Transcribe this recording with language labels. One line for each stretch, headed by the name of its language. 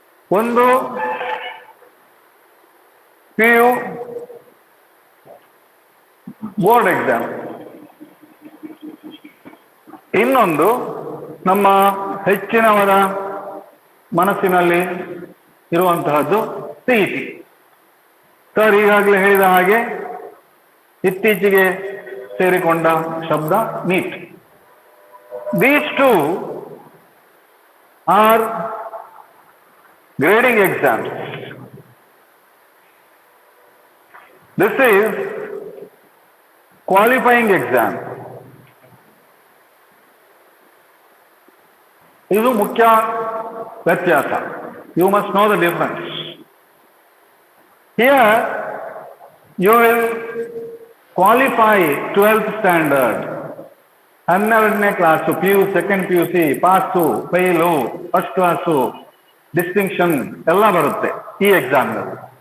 Kannada: ಒಂದು PU board exam, ಇನ್ನೊಂದು ನಮ್ಮ ಹೆಚ್ಚಿನವರ ಮನಸ್ಸಿನಲ್ಲಿ ಇರುವಂತಹದ್ದು CET. ಸರ್ ಈಗಾಗಲೇ ಹೇಳಿದ ಹಾಗೆ ಇತ್ತೀಚೆಗೆ ಸೇರಿಕೊಂಡ ಶಬ್ದ NEET.
English: These 2 are grading exams. This is qualifying exam.
Kannada: ಇದು ಮುಖ್ಯ ವ್ಯತ್ಯಾಸ.
English: You must know the difference. Here you will qualify 12th standard, 12ನೇ class, PU, second PUC, pass, fail, first class, distinction
Kannada: ಎಲ್ಲ ಬರುತ್ತೆ ಈ ಎಕ್ಸಾಮ್ನಲ್ಲಿ.